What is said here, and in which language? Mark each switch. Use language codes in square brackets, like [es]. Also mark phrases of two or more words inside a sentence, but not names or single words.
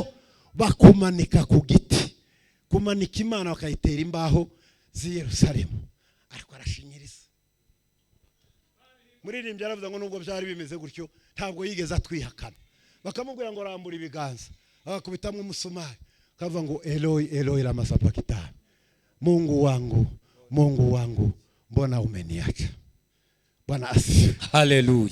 [rw] bakumanika ku giti kumanika Imana bakayitera imbaho zi Yerusalemu ariko arashinyiriza muririmbye aravuga ngo nubwo byari bimeze gutyo ntabwo yigeze atwihakana bakamubwira ngo rambura ibiganza akakubitamwe umusumari kavuga ngo [arc] Eloi Eloi lama sabakthani [sw] Mungu wangu mbona umeniacha Bwana asifiwe [rw] haleluya